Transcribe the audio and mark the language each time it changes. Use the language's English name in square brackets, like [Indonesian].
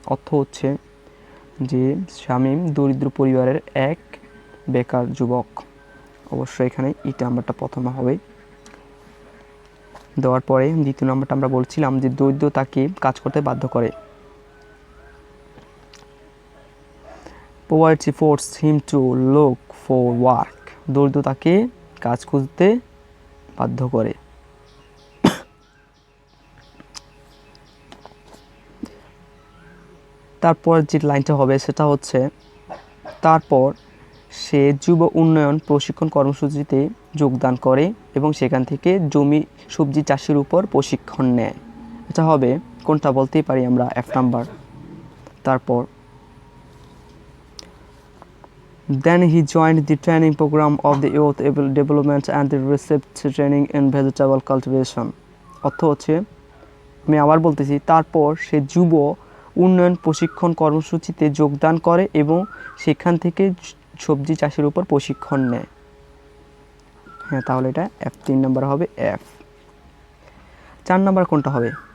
[Bangla] অর্থ হচ্ছে যে শামীম দরিদ্র পরিবারের এক বেকার যুবক। অবশ্যই এখানে ইটা নাম্বারটা প্রথমে হবে। দেওয়ার পরে দ্বিতীয় নাম্বারটা আমরা বলছিলাম যে দরিদ্র তাকে কাজ করতে বাধ্য করে। [English] Poverty forced him to look for work. [Bangla] দরিদ্র তাকে কাজ খুঁজতে বাধ্য করে। তারপর যে লাইনটা হবে সেটা হচ্ছে, তারপর সে যুব উন্নয়ন প্রশিক্ষণ কর্মসূচিতে যোগদান করে এবং সেখান থেকে জমি সবজি চাষের উপর প্রশিক্ষণ নেয়। এটা হবে কোনটা বলতেই পারি আমরা, এফ নাম্বার। [English] তারপর Then he joined the training program of the youth development and received training in vegetable cultivation. [Bangla] অর্থ হচ্ছে, আমি আবার বলতেছি, তারপর সে যুব উন্নয়ন প্রশিক্ষণ কর্মসূচিতে যোগদান করে এবং সেখান থেকে সবজি চাষের উপর প্রশিক্ষণ নেয়। হ্যাঁ, তাহলে এটা এফ। 3 নাম্বার হবে এফ। 4 নাম্বার কোনটা হবে?